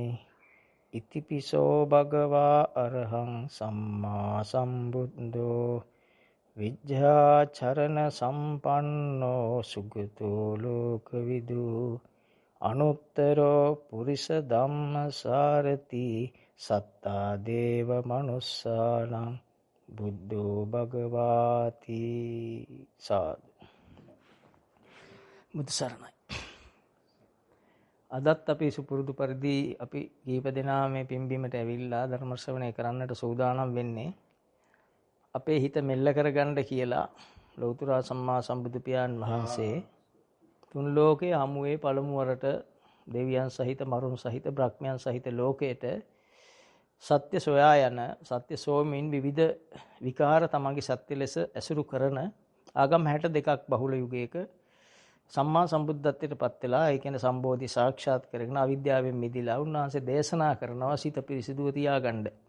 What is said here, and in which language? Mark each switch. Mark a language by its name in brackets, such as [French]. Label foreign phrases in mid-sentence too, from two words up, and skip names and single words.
[Pali] ඉතිපිසෝ භගවා අරහං සම්මා සම්බුද්ධෝ විජ්ජාචරණ සම්පන්නෝ සුගතෝ ලෝකවිදු අනුත්තරෝ පුරිස ධම්මසාරති සත්තා දේව මනුස්සානං බුද්ධෝ භගවාති. [Sinhala] සාදු. බුදු සරණයි. අදත් අපි සුපුරුදු පරිදි අපි කීප දෙනා මේ පින්බීමට ඇවිල්ලා ධර්ම ශ්‍රවණය කරන්නට සූදානම් වෙන්නේ අපේ හිත මෙල්ල කරගන්න කියලා ලෞතර සම්මා සම්බුදු පියාණන් වහන්සේ තුන් ලෝකයේ හමුවේ පළමු වරට දෙවියන් සහිත මරුන් සහිත බ්‍රහ්මයන් සහිත ලෝකයට සත්‍ය සොයා යන සත්‍ය සෝමින් විවිධ විකාර තමන්ගේ සත්‍ය ලෙස ඇසුරු කරන ආගම් 62ක් බහුල යුගයක සම්මා සම්බුද්ධත්වයට පත් වෙලා ඒ කියන්නේ සම්බෝධි සාක්ෂාත් කරගෙන අවිද්‍යාවෙන් මිදිලා උන්වහන්සේ දේශනා කරනවා සිත පිරිසිදුව තියාගන්න.